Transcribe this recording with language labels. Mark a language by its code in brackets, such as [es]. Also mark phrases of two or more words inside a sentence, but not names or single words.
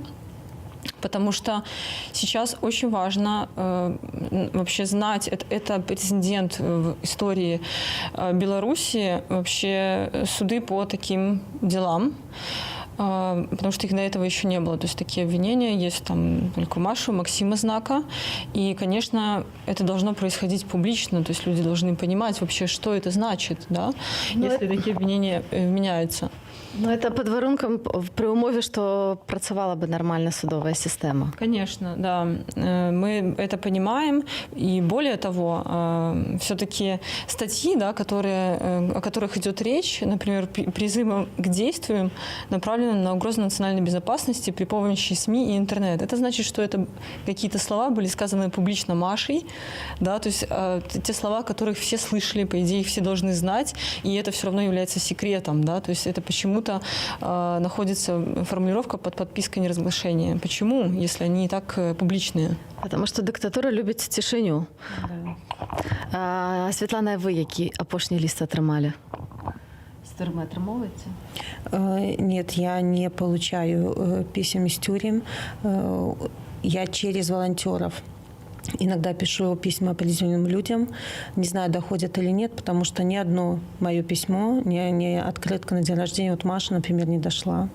[ru] Потому что сейчас очень важно вообще знать, это прецедент в истории Беларуси, вообще суды по таким делам, потому что их до этого еще не было. То есть такие обвинения есть там только у Маши, у Максима Знака. И, конечно, это должно происходить публично, то есть люди должны понимать вообще, что это значит, да, если такие обвинения вменяются. [uk] Ну, это під варунком при умові, що працювала би нормальна судова система. [ru] Конечно, да. Мы это понимаем. И более того, все-таки статьи, да, о которых идет речь, например, призывы к действиям, направлены на угрозу национальной безопасности при помощи СМИ и интернет. Это значит, что это какие-то слова были сказаны публично Машей, да, то есть те слова, которых все слышали, по идее, их все должны знать, и это все равно является секретом, да, то есть это почему-то находится формулировка под подпиской неразглашения. Почему, если они и так публичные? [uk] Потому що диктатура любить тишиню. [ru] Да. [uk] Світлана, ви який апошній ліст отримали? З тюрми отримовуєте? [ru] Нет, я не получаю писем из тюрем. Я через волонтеров иногда пишу письма определенным людям. Не знаю, доходят или нет, потому что ни одно мое письмо, ни открытка на день рождения от Маши, например, не дошла.